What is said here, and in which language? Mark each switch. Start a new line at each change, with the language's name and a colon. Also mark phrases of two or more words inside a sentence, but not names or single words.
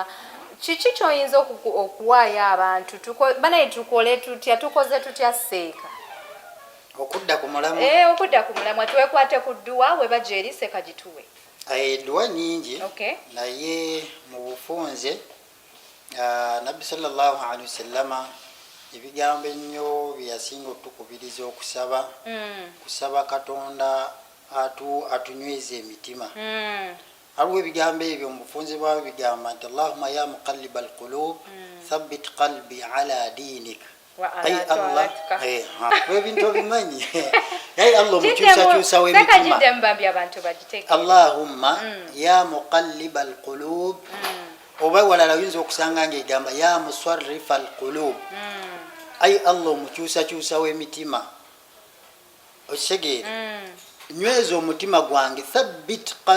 Ganda: Kiki ky'oyinza okuwaayo abantu banaye tukole tutya tukoze tutya Seeka? Okudda ku mulamwa. Okudda ku mulamwa twekwate ku dduwa we bajja eri Seeka gituwe. Edduwa nnyingi. Okay. Naye mu bufunze nabbi
Arabic: صلى الله عليه وسلم
Ganda: ebigambo ennyo byeyasinga otukubiriza okusaba kusaba katonda atunyweza emitima aliwo ebigambo ebyo mubufunze bwawe bigamba nti
Arabic: اللهم يا مقلب القلوب ثبت قلبي على دينك
Ganda: ebintu obimanyi yaye allah omukyusakyusa w'emitima
Arabic: اللهم يا مقلب القلوب
Ganda: oba walala oyinza okusanga ngaegamba
Arabic: يا مصرف القلوب
Ganda: ayi allah omukyusakyusa w'emitima okitegeera nyweza omutima gwange thabbit